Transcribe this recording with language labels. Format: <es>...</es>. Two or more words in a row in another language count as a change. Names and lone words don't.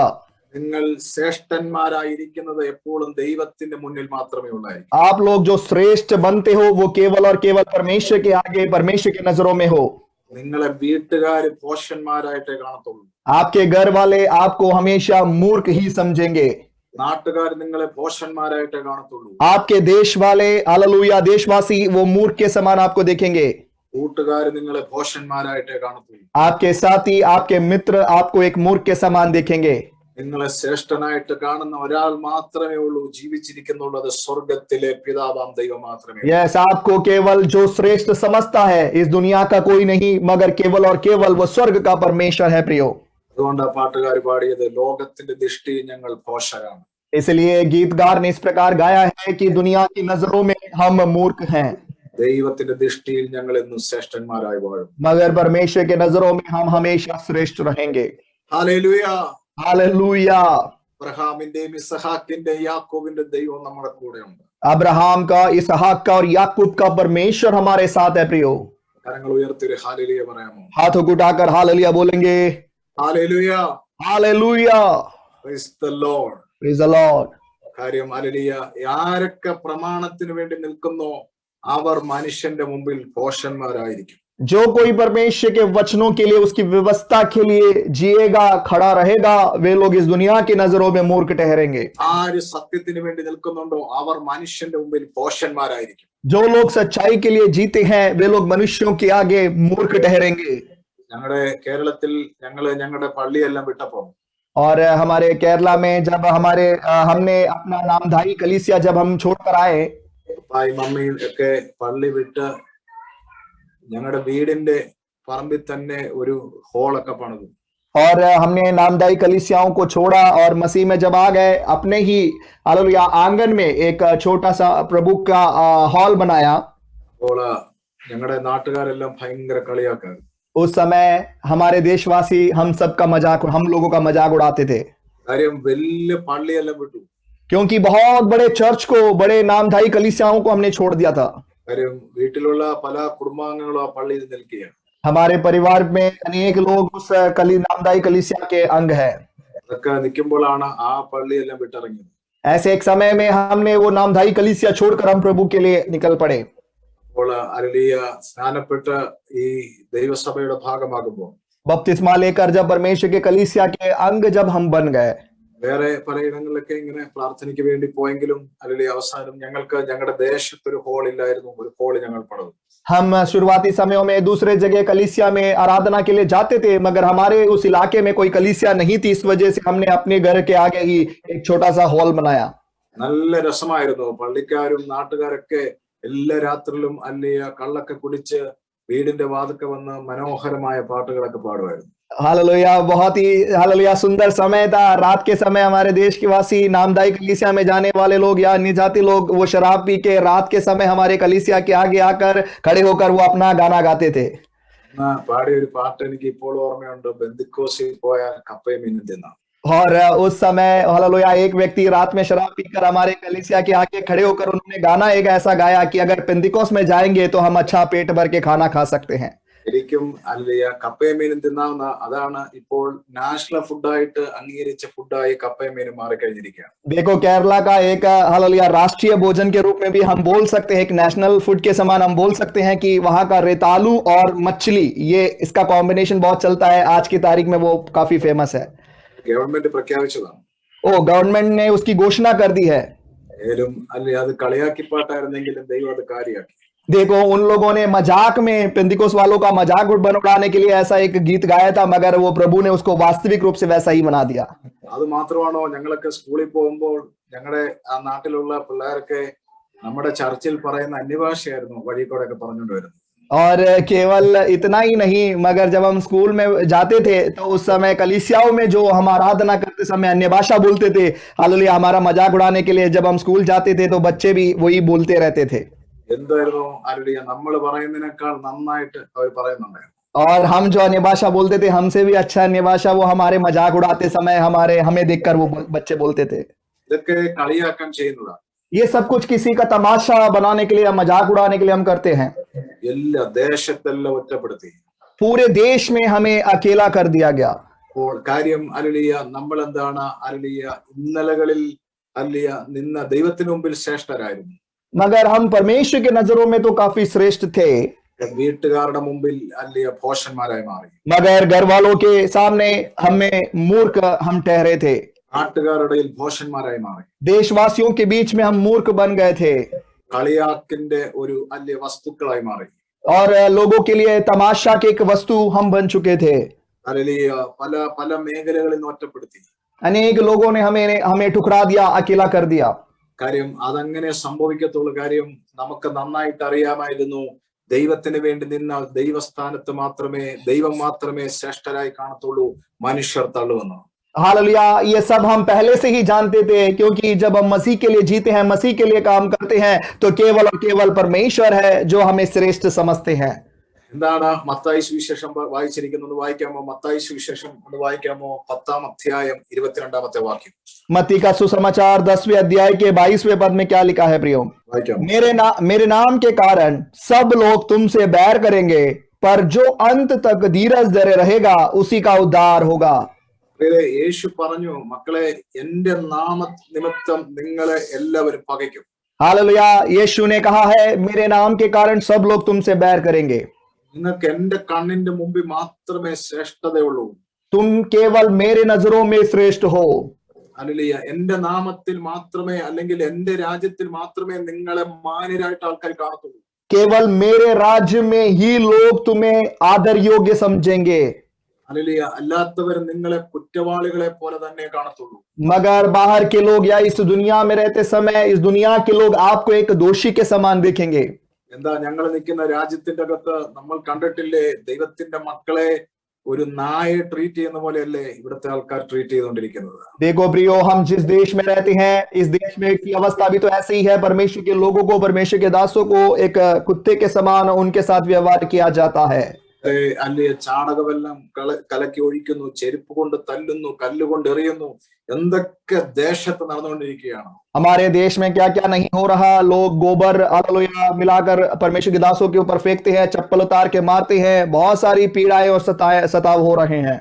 <ml>നിങ്ങൾ ശ്രേഷ്ഠന്മാരായിരിക്കുന്നത് എപ്പോഴും ദൈവത്തിന്റെ മുന്നിൽ മാത്രമേ ഉള്ളായിരിക്കും.</ml> <hi>आप लोग जो श्रेष्ठ बनते हो वो केवल और केवल परमेश्वर के आगे, परमेश्वर की नजरों में हो।</hi> <ml>നിങ്ങളെ വീട്ടുകാര് ഭോഷന്മാരായിട്ടേ കാണത്തുള്ളൂ.</ml> <hi>आपके घर वाले आपको हमेशा मूर्ख ही समझेंगे.</hi> <ml>നാട്ടുകാർ നിങ്ങളെ ഭോഷന്മാരായിട്ടേ കാണത്തുള്ളൂ.</ml> <hi>आपके देश वाले हालेलुया देशवासी वो मूर्ख के समान आपको देखेंगे.</hi> <ml>കൂട്ടുകാർ നിങ്ങളെ ഭോഷന്മാരായിട്ടേ കാണത്തുള്ളൂ.</ml> <hi>आपके साथी आपके मित्र आपको एक मूर्ख के समान देखेंगे.</hi> <ml>നിങ്ങളെ ശ്രേഷ്ഠനായിട്ട് കാണുന്ന ഒരാൾ മാത്രമേ ഉള്ളൂ, ജീവിച്ചിരിക്കുന്നുള്ളത് സ്വർഗത്തിലെ പിതാവാം ദൈവം മാത്രമേ.</ml> <hi>यस, आपको केवल जो श्रेष्ठ समझता है इस दुनिया का कोई नहीं मगर केवल और केवल वो स्वर्ग का परमेश्वर है प्रियो.</hi> <ml>അതുകൊണ്ടാ പാട്ടുകാർ പാടിയത് ലോകത്തിന്റെ ദൃഷ്ടി ഞങ്ങൾ ഭോഷരാണ്.</ml> <hi>इसलिए गीतकार ने इस प्रकार गाया है कि दुनिया की नजरों में हम मूर्ख हैं</hi> <ml>ദൈവത്തിന്റെ ദൃഷ്ടിയിൽ ഞങ്ങൾ എന്നും ശ്രേഷ്ഠന്മാരായി വാഴും.</ml> <hi>मगर परमेश्वर के नजरों में हम हमेशा श्रेष्ठ रहेंगे.</hi> <ml>ഹല്ലേലൂയ.</ml> <hi>हालेलुया.</hi> <ml>അബ്രഹാമിന്റെയും ഇസഹാക്കിന്റെയും യാക്കോബിന്റെ ദൈവം നമ്മുടെ കൂടെ ഉണ്ട്.</ml> <hi>अब्राहम का, इसहाक का और याकूब का परमेश्वर हमारे साथ है प्रियो.</hi> <ml>കരങ്ങൾ ഉയർത്തി ഒരു ഹല്ലേലൂയ പറയാമോ?</ml> <hi>हाथों को उठाकर हालेलुया बोलेंगे.</hi> <ml>ഹല്ലേലൂയ.</ml> <hi>हालेलुया.</hi> <en>praise the Lord. praise the Lord.</en> <ml>കാര്യം ഹല്ലേലൂയ, ആരൊക്കെ പ്രമാണത്തിന് വേണ്ടി നിൽക്കുന്നോ അവർ മനുഷ്യന്റെ മുമ്പിൽ ഭോഷന്മാരായിരിക്കും.</ml> <hi>जो कोई परमेश्वर के वचनों के लिए उसकी व्यवस्था के लिए जिएगा, खड़ा रहेगा, वे लोग इस दुनिया की नजरों में मूर्ख ठहरेंगे.</hi> <ml>ആര് സത്യത്തിന് വേണ്ടി നിൽക്കുന്നുണ്ടോ അവർ മനുഷ്യന്റെ മുമ്പിൽ ഭോഷന്മാരായിരിക്കും.</ml> <hi>जो लोग सच्चाई के लिए जीते हैं वे लोग मनुष्यों के आगे मूर्ख ठहरेंगे.</hi> <ml>ഞങ്ങളുടെ കേരളത്തിൽ ഞങ്ങളുടെ പള്ളിയെല്ലാം വിട്ടപ്പോ</ml> <hi>और हमारे केरला में जब हमने अपना नामधारी कलीसिया जब हम छोड़कर आए,</hi> <ml>ഉപ്പായും മമ്മിയും ഒക്കെ പള്ളി വിട്ട് ഞങ്ങളുടെ വീടിന്റെ പറമ്പിൽ തന്നെ ഒരു ഹോളൊക്കെ പണിതു.</ml> <hi>और हमने नामधारी कलीसियाओं को छोड़ा और मसीह में जब आ गए अपने ही हालेलुया आंगन में एक छोटा सा प्रभु का हॉल बनाया.</hi> <ml>അപ്പോൾ ഞങ്ങളുടെ നാട്ടുകാരെല്ലാം ഭയങ്കര കളിയാക്കാറ്.</ml> <hi>उस समय हमारे देशवासी हम लोगों का मजाक उड़ाते थे</hi> <ml>കാര്യം വലിയ പള്ളിയെല്ലാം വിട്ടു.</ml> <hi>क्योंकि बहुत बड़े चर्च को, बड़े नामधारी कलीसियाओं को हमने छोड़ दिया था.</hi> <ml>കാര്യം വീട്ടിലുള്ള പല കുടുംബാംഗങ്ങളും ആ പള്ളിയിൽ നിൽക്കുകയാണ്.</ml> <hi>हमारे परिवार में अनेक लोग उस नामधारी कलीसिया के अंग है.</hi> <ml>അതൊക്കെ നിൽക്കുമ്പോഴാണ് ആ പള്ളിയെല്ലാം വിട്ടിറങ്ങിയത്.</ml> <hi>ऐसे एक समय में हमने वो नामधारी कलीसिया छोड़कर हम प्रभु के लिए निकल पड़े.</hi> <ml>അപ്പോൾ ഹല്ലേലൂയ സ്നാനപ്പെട്ട് ഈ ദൈവസഭയുടെ ഭാഗമാകുമ്പോൾ</ml> <hi>बपतिस्मा लेकर जब परमेश्वर के कलीसिया के अंग जब हम बन गए,</hi> <ml>വേറെ പലയിടങ്ങളിലൊക്കെ ഇങ്ങനെ പ്രാർത്ഥനയ്ക്ക് വേണ്ടി പോയെങ്കിലും ഹല്ലേലൂയ അവസാനം ഞങ്ങൾക്ക് ഞങ്ങളുടെ ദേശത്തൊരു ഹോൾ ഇല്ലായിരുന്നു. ഒരു ഹോൾ ഞങ്ങൾ പണിതു.</ml> <hi>हम शुरुआती समयों में दूसरे जगह कलीसिया में आराधना के लिए जाते थे मगर हमारे उस इलाके में कोई कलीसिया नहीं थी. इस वजह से हमने अपने घर के आगे ही एक छोटा सा हॉल बनाया.</hi> <ml>നല്ല രസമായിരുന്നു. പള്ളിക്കാരും നാട്ടുകാരൊക്കെ എല്ലാ രാത്രിയിലും ഹല്ലേലൂയ കള്ളൊക്കെ കുടിച്ച് വീടിന്റെ വാതിൽക്ക വന്ന് മനോഹരമായ പാട്ടുകളൊക്കെ പാടുമായിരുന്നു.</ml> <hi>हालेलुया, बहुत ही हालेलुया सुंदर समय था. रात के समय हमारे देश के वासी नामधारी कलीसिया में जाने वाले लोग या अन्य जाति लोग वो शराब पी के रात के समय हमारे कलीसिया के आगे आकर खड़े होकर वो अपना गाना गाते थे.</hi> <ml>പാടിയ ഒരു പാട്ട് എനിക്ക് ഇപ്പോൾ ഓർമ്മയുണ്ട്. ബന്ദിക്കോസിൽ പോയാൽ കപ്പയും മീനും തിന്നാം.</ml> <hi>और उस समय हालेलुया एक व्यक्ति रात में शराब पीकर हमारे कलीसिया के आगे खड़े होकर उन्होंने गाना एक ऐसा गाया कि अगर पेंतिकोस में जाएंगे तो हम अच्छा पेट भर के खाना खा सकते हैं.</hi> <ml>ശരിക്കും ഹല്ലേലൂയ കപ്പയും മീനും തിന്നാവുന്ന അതാണ് ഇപ്പോൾ</ml> <en>national food ആയിട്ട്</en> <ml>അംഗീകരിച്ച ഫുഡായി കപ്പയും മീനും മാറിക്കഴിഞ്ഞിരിക്കുകയാണ്.</ml> <hi>देखो केरला का एक हालेलुया राष्ट्रीय भोजन के रूप में भी हम बोल सकते हैं, एक</hi> <en>national food</en> <hi>के समान हम बोल सकते हैं कि वहां का रेतालू और मछली, ये इसका कॉम्बिनेशन बहुत चलता है. आज की तारीख में वो काफी फेमस है.</hi> <ml>ഗവൺമെന്റ് പ്രഖ്യാപിച്ചതാണ്.</ml> <hi>गवर्नमेंट ने उसकी घोषणा कर दी है.</hi> <ml>അല്ലെ അത് കളിയാക്കിപ്പാട്ടായിരുന്നെങ്കിലും ദൈവം അത് കാര്യമാക്കി.</ml> <hi>देखो उन लोगों ने मजाक में पेंतिकोस वालों का मजाक उड़ाने के लिए ऐसा एक गीत गाया था मगर वो प्रभु ने उसको वास्तविक रूप से वैसा ही बना दिया.</hi> <ml>അത് മാത്രമാണോ, ഞങ്ങളൊക്കെ സ്കൂളിൽ പോകുമ്പോൾ ഞങ്ങളുടെ ആ നാട്ടിലുള്ള പിള്ളേരൊക്കെ നമ്മുടെ ചർച്ചിൽ പറയുന്ന അന്യഭാഷയായിരുന്നു വഴി കൂടെ ഒക്കെ പറഞ്ഞുകൊണ്ട് വരുന്നത്.</ml> <hi>और केवल इतना ही नहीं मगर जब हम स्कूल में जाते थे तो उस समय कलीसियाओं में जो हम आराधना करते समय अन्य भाषा बोलते थे. हालेलुया, हमारा मजाक उड़ाने के लिए जब हम स्कूल जाते थे तो बच्चे भी वही बोलते रहते थे.</hi> <ml>എന്തായിരുന്നു ഹല്ലേലൂയ നമ്മൾ പറയുന്നതിനേക്കാൾ നന്നായിട്ട് അവർ പറയുന്നുണ്ടായിരുന്നു.</ml> <hi>और हम जो अन्य भाषा बोलते थे हमसे भी अच्छा अन्य भाषा वो हमारे मजाक उड़ाते समय हमें देखकर वो बच्चे बोलते थे.</hi> <ml>ഇതൊക്കെ കളിയാക്കാൻ ചെയ്യുന്നതാണ്.</ml> <hi>ये सब कुछ किसी का तमाशा बनाने के लिए, मजाक उड़ाने के लिए हम करते हैं.</hi> <ml>എല്ലാ ദേശത്തെല്ലാം ഒറ്റപ്പെടുത്തി.</ml> <hi>पूरे देश में हमें अकेला कर दिया गया.</hi> <ml>അപ്പോൾ കാര്യം ഹല്ലേലൂയ നമ്മൾ എന്താണ് ഹല്ലേലൂയ ഇന്നലകളിൽ ഹല്ലേലൂയ നിന്ന ദൈവത്തിന് മുമ്പിൽ ശ്രേഷ്ഠരായിരുന്നു.</ml> <hi>मगर हम परमेश्वर के नजरों में तो काफी श्रेष्ठ थे.</hi> <ml>വീട്ടുകാരുടെ മുമ്പിൽ അല്ലിയ ഭോഷന്മാരായി മാറി.</ml> <hi>मगर घर वालों के सामने हमें मूर्ख हम ठहरे थे,</hi> <ml>നാട്ടുകാരുടെ ഇടയിൽ ഭോഷന്മാരായി മാറി.</ml> <hi>देशवासियों के बीच में हम मूर्ख बन गए थे</hi> <ml>കളിയാക്കിന്റെ ഒരു അല്ലിയ വസ്തുക്കളായി മാറി.</ml> <hi>और लोगों के लिए तमाशा के एक वस्तु हम बन चुके थे.</hi> <ml>അല്ലിയ പല പല മേഖലകളിൽ നിന്ന് ഒറ്റപ്പെടുത്തി.</ml> <hi>अनेक लोगों ने हमें ठुकरा दिया, अकेला कर दिया.</hi> <ml>കാര്യം അതങ്ങനെ സംഭവിക്കത്തുള്ളൂ. കാര്യം നമുക്ക് നന്നായിട്ട് അറിയാമായിരുന്നു, ദൈവത്തിന് വേണ്ടി നിന്നാൽ ദൈവസ്ഥാനത്ത് മാത്രമേ ദൈവം മാത്രമേ ശ്രേഷ്ഠരായി കാണത്തുള്ളൂ, മനുഷ്യർ തള്ളുവെന്ന്.</ml> <hi>हालेलुया, ये सब हम पहले से ही जानते थे, क्योंकि जब हम मसीह के लिए जीते हैं, मसीह के लिए काम करते हैं, तो केवल और केवल परमेश्वर है जो हमें श्रेष्ठ समझते हैं.</hi> <ml>എന്താണ് മത്തായി സുവിശേഷം വായിച്ചിരിക്കുന്നത്? വായിക്കാമോ? മത്തായി സുവിശേഷം ഒന്ന് വായിക്കാമോ? 10-ാം അധ്യായം 22-ാമത്തെ വാക്യം.</ml> <hi>मत्ती का सुसमाचार 10वें अध्याय के 22वें पद में क्या लिखा है प्रियो?</hi> <ml>വായിക്കാമോ?</ml> <hi>मेरे नाम के कारण सब लोग तुमसे बैर करेंगे, पर जो अंत तक धीरज धरे रहेगा उसी का उद्धार होगा.</hi> <ml>യേശു പറഞ്ഞു, മക്കളെ, എന്റെ നാമ നിമിത്തം നിങ്ങളെ എല്ലാവരും പകയ്ക്കും.</ml> <hi>हालेलुया, यीशु ने कहा है मेरे नाम के कारण सब लोग तुमसे बैर करेंगे.</hi> <ml>നിങ്ങൾക്ക് എന്റെ കണ്ണിന്റെ മുമ്പിൽ മാത്രമേ ശ്രേഷ്ഠതയുള്ളൂ.</ml> <hi>तुम केवल मेरे नजरों में श्रेष्ठ हो.</hi> <ml>ഹല്ലേലൂയ. എന്റെ നാമത്തിൽ മാത്രമേ അല്ലെങ്കിൽ എന്റെ രാജ്യത്തിൽ മാത്രമേ നിങ്ങളെ മാന്യരായിട്ട് ആൾക്കാർ കാണത്തുള്ളൂ.</ml> <hi>केवल मेरे राज्य में ही लोग तुम्हें आदर योग्य समझेंगे.</hi> <ml>ഹല്ലേലൂയ. അല്ലാത്തവർ നിങ്ങളെ കുറ്റവാളികളെ പോലെ തന്നെ കാണത്തുള്ളൂ.</ml> <hi>मगर बाहर के लोग या इस दुनिया में रहते समय इस दुनिया के लोग आपको एक दोषी के समान देखेंगे.</hi> <ml>എന്താ, ഞങ്ങൾ നിൽക്കുന്ന രാജ്യത്തിന്റെ അകത്ത് നമ്മൾ കണ്ടിട്ടില്ലേ, ദൈവത്തിന്റെ മക്കളെ ഒരു നായെ ട്രീറ്റ് ചെയ്യുന്ന പോലെയല്ലേ ഇവിടുത്തെ ആൾക്കാർ ട്രീറ്റ് ചെയ്തുകൊണ്ടിരിക്കുന്നത്.</ml> <hi>देखो प्रियो, हम जिस देश में रहते हैं, इस देश में की अवस्था भी तो ऐसे ही है. परमेश्वर के लोगों को, परमेश्वर के दासों को एक कुत्ते के समान उनके साथ व्यवहार किया जाता है.</hi> <ml>അല്ലെ ചാണകമെല്ലാം കലക്കി ഒഴിക്കുന്നു, ചെരുപ്പ് കൊണ്ട് തല്ലുന്നു, കല്ലുകൊണ്ട് എറിയുന്നു, എന്തൊക്കെ ദേശത്ത് നടന്നുകൊണ്ടിരിക്കുകയാണ്.</ml> <hi>हमारे देश में क्या क्या नहीं हो रहा. लोग गोबर हालेलुया मिलाकर परमेश्वर के दासों के ऊपर फेंकते हैं, चप्पल उतार के मारते हैं, बहुत सारी पीड़ाएं और सताव हो रहे हैं.</hi>